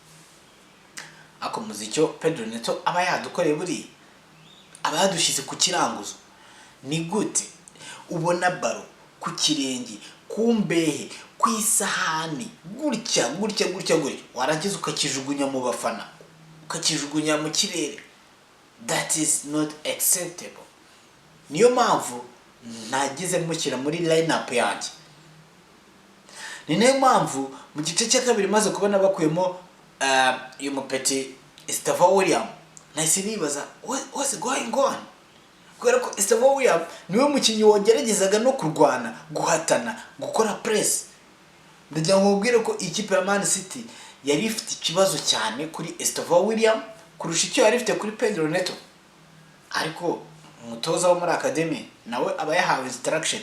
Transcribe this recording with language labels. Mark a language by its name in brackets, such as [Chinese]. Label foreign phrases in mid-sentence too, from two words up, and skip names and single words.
[Kinyarwanda] Ako muzicyo Pedro Neto aba yadukoreye buri aba yadushize ku kiranguzo. Ni gute ubona baro ku kirenge, ku mbehe, ku isahani, gutya warangiza ukakijugunya mu bafana, ukakijugunya mu kirere? [English] That is not acceptable. [Kinyarwanda] Niyo mpamvu nagize mushyira muri lineup yanjye. Ni nayo mpamvu mu gice cya kabiri maze kubona bakuyemo uyu mupeti Estevao William, nahise nibaza [English] what's going on. [Kinyarwanda] Kubera ko Estevao William niwe mukinnyi wongeragezaga no kurwana, guhatana, gukora press. Ndagira ngo ubwire ko ikipe ya Man City yari ifite ikibazo cyane kuri Estevao William kurusha icyo yari ifite kuri Pedro Neto. Ariko umutoza wo muri academy nawe aba yahawe instruction.